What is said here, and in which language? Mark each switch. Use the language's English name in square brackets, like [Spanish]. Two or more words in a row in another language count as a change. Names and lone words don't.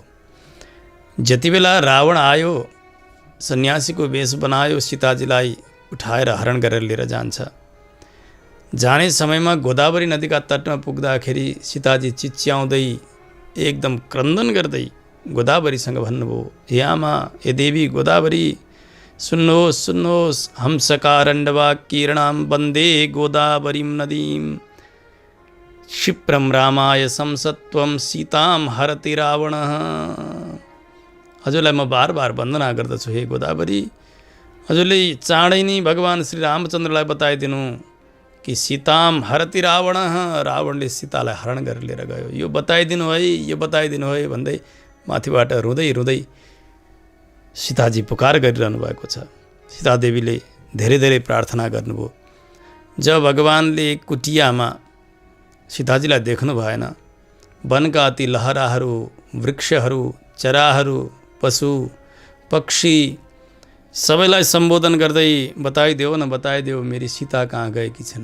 [Nepali] जति बेला रावण आयो, सन्यासीको वेश बनायो, सीताजीलाई उठाएर हरण गरेर लिएर जान्छ। जाने समयमा गोदावरी नदीका तटमा पुग्दाखेरि सीताजी चिच्याउँदै एकदम क्रन्दन गर्दै गोदावरीसँग भन्नुभयो, हे आमा, हे देवी गोदावरी, सुन्नुहोस् सुन्नुहोस्, [Sanskrit] हंसकारण्डवा किरणां वन्दे गोदावरीं नदीं क्षिप्रं रामाय संसत्वं सीतां हरति रावणः। [Nepali] हजुरलाई म बार बार वन्दना गर्दछु हे गोदावरी, हजुरले चाँडै नै भगवान श्री रामचन्द्रलाई बताइदिनु कि [Sanskrit] सीताम हरति रावणः, [Nepali] रावणले सीतालाई हरण गरेर लिएर गयो, यो बताइदिनु है, यो बताइदिनु है भन्दै माथिबाट रुँदै रुँदै सीताजी पुकार गरिरहनु भएको छ। सीतादेवीले धेरै धेरै प्रार्थना गर्नुभयो। जब भगवानले कुटियामा सीताजीलाई देख्नु भएन, वनका ती लहराहरू, वृक्षहरू, चराहरू, पशु पक्षी सबैलाई सम्बोधन गर्दै बताइदेऊ न, बताइदेऊ मेरी सीता कहाँ गएकी छन्।